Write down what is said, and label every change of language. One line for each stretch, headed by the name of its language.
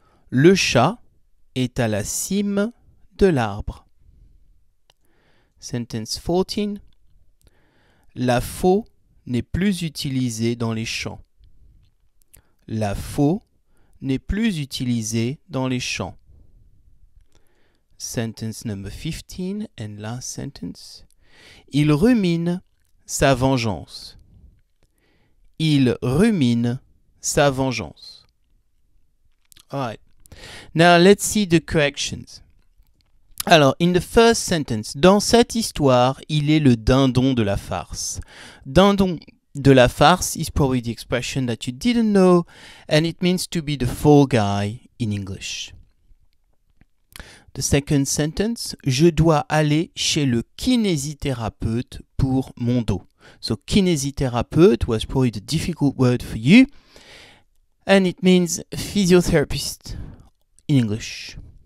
French: Le chat est à la cime de l'arbre.
English: Sentence 14.
French: La faux n'est plus utilisée dans les champs. La faux n'est plus utilisée dans les champs.
English: Sentence number 15 and last sentence.
French: Il rumine sa vengeance. Il rumine sa vengeance.
English: All right. Now let's see the corrections.
French: Alors,
English: in the first sentence,
French: dans cette histoire, il est le dindon de la farce.
English: Dindon de la farce is probably the expression that you didn't know, and it means to be the fall guy in English. The second sentence,
French: je dois aller chez le kinésithérapeute pour mon dos.
English: So kinésithérapeute was probably the difficult word for you, and it means physiotherapist in English.